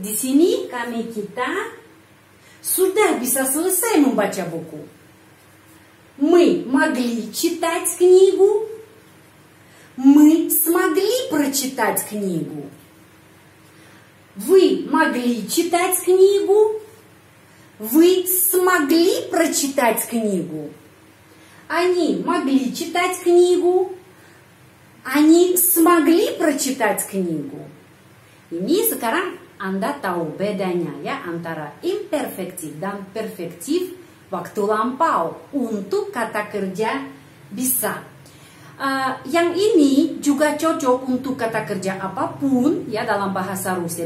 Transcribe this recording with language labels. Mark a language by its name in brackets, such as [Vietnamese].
[Indonesian] Di sini kami kita sudah bisa selesai membaca buku. [Russian] Мы могли читать книгу. Мы смогли прочитать книгу. Вы могли читать книгу. Вы смогли прочитать книгу. Они могли читать книгу. Они смогли прочитать книгу. [Indonesian] Ini sekarang Anda tahu bedanya ya antara imperfektif dan perfektif waktu lampau untuk kata kerja bisa. Yang ini juga cocok untuk kata kerja apapun ya dalam bahasa Rusia.